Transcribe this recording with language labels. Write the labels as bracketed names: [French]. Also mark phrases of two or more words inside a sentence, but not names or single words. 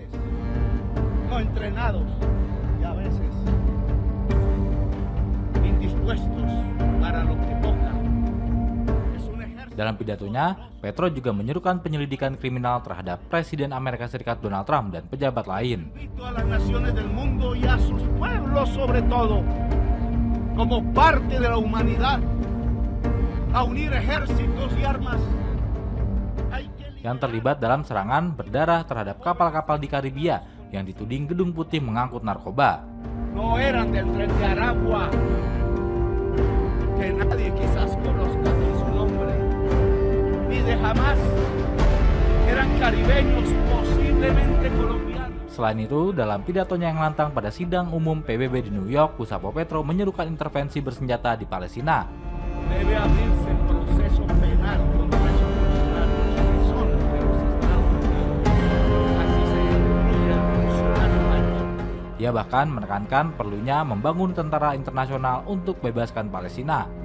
[Indonesian] Dalam pidatonya, Petro juga menyerukan penyelidikan kriminal terhadap Presiden Amerika Serikat Donald Trump dan pejabat lain. [Spanish] Como parte de la humanidad a unir ejércitos y armas [Indonesian] yang terlibat dalam serangan berdarah terhadap kapal-kapal di Karibia yang dituding Gedung Putih mengangkut narkoba. [Spanish] No eran del Tren de Aragua que nadie quizás conozca su nombre ni de Hamas, eran caribeños posiblemente colombianos. [Indonesian] Selain itu, dalam pidatonya yang lantang pada Sidang Umum PBB di New York, Gustavo Petro menyerukan intervensi bersenjata di Palestina. Ia bahkan menekankan perlunya membangun tentara internasional untuk bebaskan Palestina.